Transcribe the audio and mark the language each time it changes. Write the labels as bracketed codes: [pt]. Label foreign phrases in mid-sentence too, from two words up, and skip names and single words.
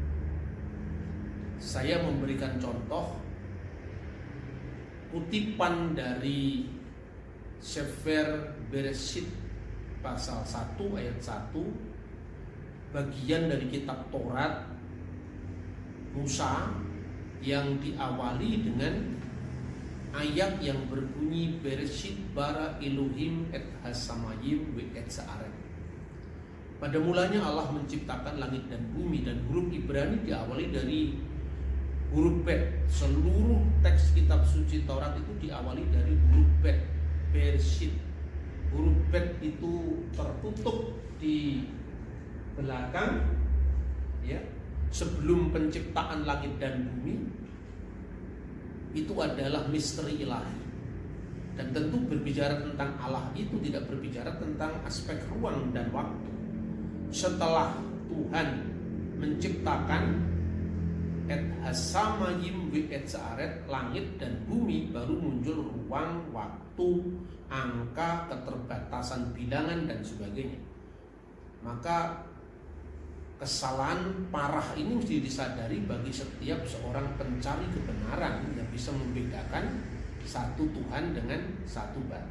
[id] Saya memberikan contoh kutipan dari Sefer Bereshit pasal 1 ayat 1, bagian dari kitab Taurat Musa yang diawali dengan ayat yang berbunyi [he] בראשית ברא אלהים את השמים ואת הארץ. [id] Pada mulanya Allah menciptakan langit dan bumi, dan huruf Ibrani diawali dari huruf Bet. Seluruh teks kitab suci Taurat itu diawali dari huruf Bet, Bereshit. Huruf Bet itu tertutup di belakang, ya, sebelum penciptaan langit dan bumi. Itu adalah misteri ilahi. Dan tentu berbicara tentang Allah itu tidak berbicara tentang aspek ruang dan waktu. Setelah Tuhan menciptakan [he] את השמים ואת הארץ, [id] langit dan bumi, baru muncul ruang, waktu, angka, keterbatasan bilangan dan sebagainya. Maka kesalahan parah ini mesti disadari bagi setiap seorang pencari kebenaran yang bisa membedakan satu Tuhan dengan satu batu.